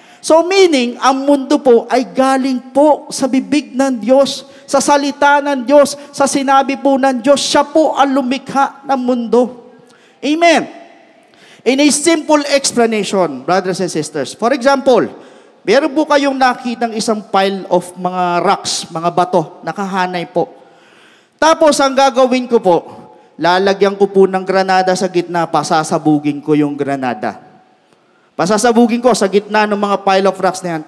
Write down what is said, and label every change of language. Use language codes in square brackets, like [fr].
[tl] So meaning, ang mundo po ay galing po sa bibig ng Diyos, sa salita ng Diyos, sa sinabi po ng Diyos. Siya po ang lumikha ng mundo. Amen. [en] In a simple explanation, brothers and sisters. For example, [tl] meron po kayong nakitang isang [en] pile of [tl] mga rocks, mga bato, nakahanay po. Tapos ang gagawin ko po, lalagyan ko po ng granada sa gitna, pasasabugin ko yung granada. Pasasabugin ko sa gitna ng mga [en] pile of rocks [tl] na yan.